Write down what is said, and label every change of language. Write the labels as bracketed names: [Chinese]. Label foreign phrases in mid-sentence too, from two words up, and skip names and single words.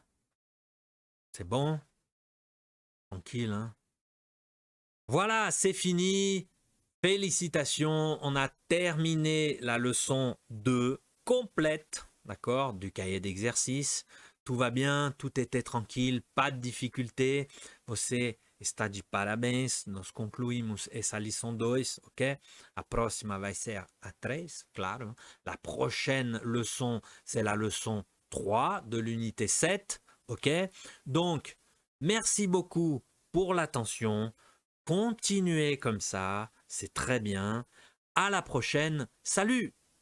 [French] C'est bon? Tranquille, hein? Voilà, c'est fini. Félicitations, on a terminé la leçon 2 complète, d'accord, du cahier d'exercice. Tout va bien, tout était tranquille, pas de difficulté. [Portuguese] Você está de parabéns, nós concluímos essa lição 2, ok? A próxima vai ser a 3, claro. [French] La prochaine leçon, c'est la leçon 3 de l'unité 7, ok? Donc, merci beaucoup pour l'attention. Continuez comme ça, c'est très bien. À la prochaine. Salut!